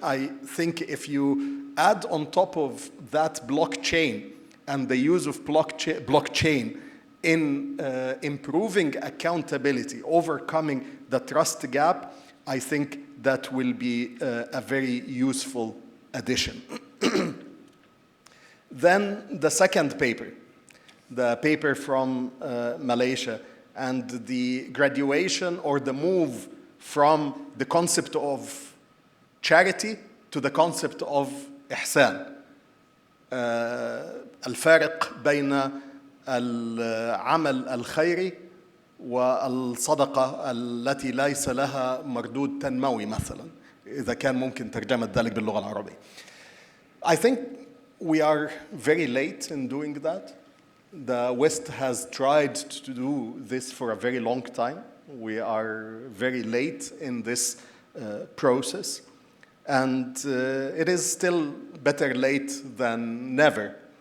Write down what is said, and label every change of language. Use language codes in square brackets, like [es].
[en] I think if you add on top of that blockchain and the use of blockchain in improving accountability, overcoming the trust gap, I think that will be a very useful addition. Then the second paper the paper from Malaysia, and the graduation or the move from the concept of charity to the concept of إحسان. [ar] الفارق بين العمل الخيري والصدقة التي ليس لها مردود تنموي مثلا، إذا كان ممكن ترجمة ذلك باللغة العربية. [en] I think we are very late in doing that. The West has tried to do this for a very long time. We are very late in this process. And it is still better late than never.